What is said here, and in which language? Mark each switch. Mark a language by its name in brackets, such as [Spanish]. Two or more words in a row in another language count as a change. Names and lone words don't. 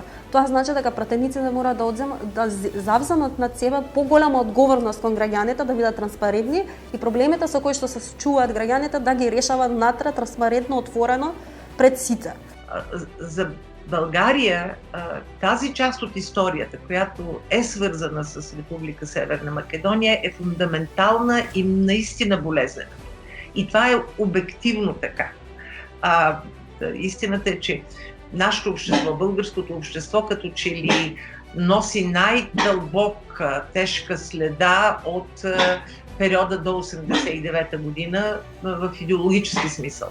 [Macedonian] Тоа значи дека пратениците мора да завземат над себе поголема одговорност кон граѓаните, да бидат транспарентни и проблемите со кои што се случуваат граѓаните да ги решаваат внатре, транспарентно, отворено пред сите. [Bulgarian] За Българија тази част од историјата којато е сврзана с Република Северна Македонија е фундаментална и наистина болезнена. И това е обективно така. Истината е, че нашето общество, българското общество, като че ли носи най-дълбока, тежка следа от периода до 1989 година в идеологически смисъл.